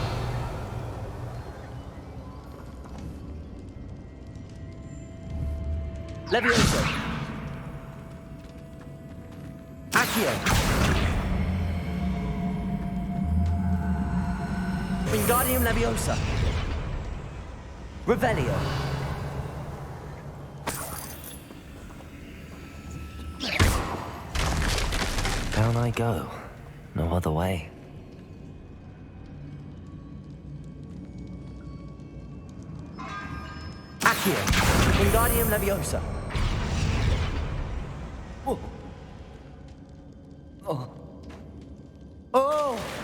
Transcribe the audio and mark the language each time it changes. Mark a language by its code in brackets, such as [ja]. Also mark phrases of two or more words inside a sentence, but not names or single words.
[en] Leviosa. Accio. Wingardium Leviosa. Revelio. Down I go. No other way. Accio. Wingardium Leviosa. Oh. Oh. Oh.